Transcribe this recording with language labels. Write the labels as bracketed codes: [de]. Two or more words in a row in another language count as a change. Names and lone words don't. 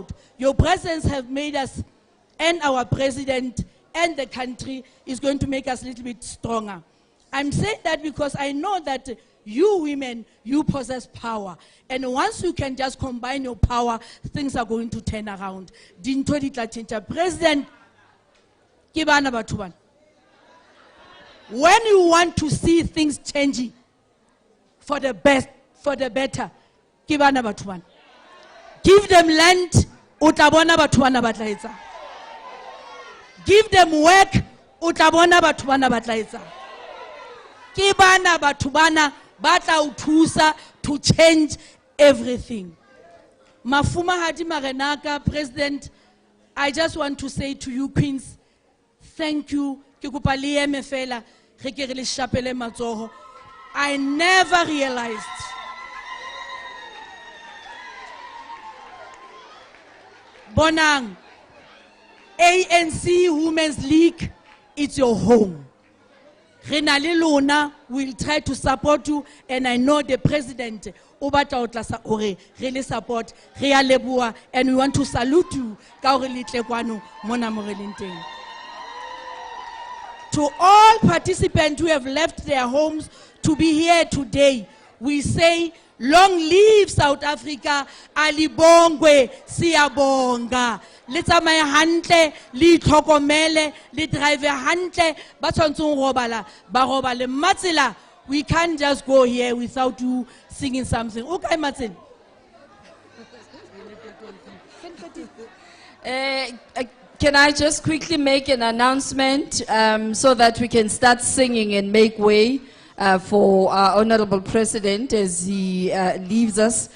[en] Your presence have made us, and our president and the country is going to make us a little bit stronger. I'm saying that because I know that you women, you possess power. And once you can just combine your power, things are going to turn around. [st] Dintho di tla tjhentjha. President, ke bana batho bana. [en] When you want to see things changing for the best, for the better, [st] ke bana batho bana. [en] Give them land, [st] o tla bona batho bana ba tla etsa. [en] Give them work, [st] o tla bona batho bana ba tla etsa. Ke bana batho bana ba tla o thusa [en] to change everything. [st] Mafumahadi Marenaka, [en] President, I just want to say to you, Queens, thank you. [st] Ke kopa le eme fela, re ke re le shapele matsoho. [en] I never realized Bonang, ANC Women's League, it's your home. Renale Luna will try to support you, and I know the president really support Rea Lebua, and we want to salute you. To all participants who have left their homes to be here today, we say, long live South Africa, [zu] alibongwe siyabonga. [st] Le tsamaye hantle, le itlhokomele, le drive hantle, ba tshwantseng robala, ba robale. [en] Matsela, we can't just go here without you singing something. Okay, Matsela. Can I just quickly make an announcement so that we can start singing and make way for our Honorable President as he leaves us.